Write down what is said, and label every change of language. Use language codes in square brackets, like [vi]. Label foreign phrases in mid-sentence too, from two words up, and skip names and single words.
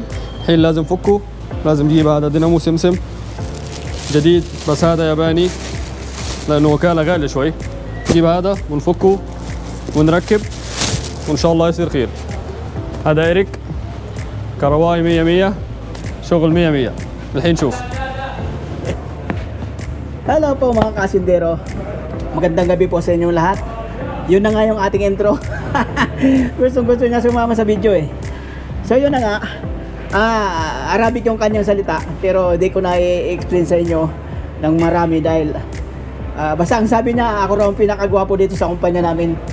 [ar] الحين لازم فكه، لازم نجيب هذا دينامو سمسم جديد، بس هذا ياباني لأنه وكالة غالية شوي. نجيب هذا ونفكه ونركب وإن شاء الله يصير خير. هذا إيريك كرواي 100 شغل 100. الحين شوف. [tl] Hello po mga kasindero. Magandang gabi po sa inyong lahat. Yun na nga yung ating intro. Gusto niya sumama sa video eh. So yun na nga. Arabic yung kanyang salita, pero di ko na i-explain sa inyo ng marami dahil basta ang sabi niya, ako raw ang pinakagwapo dito sa kumpanya namin.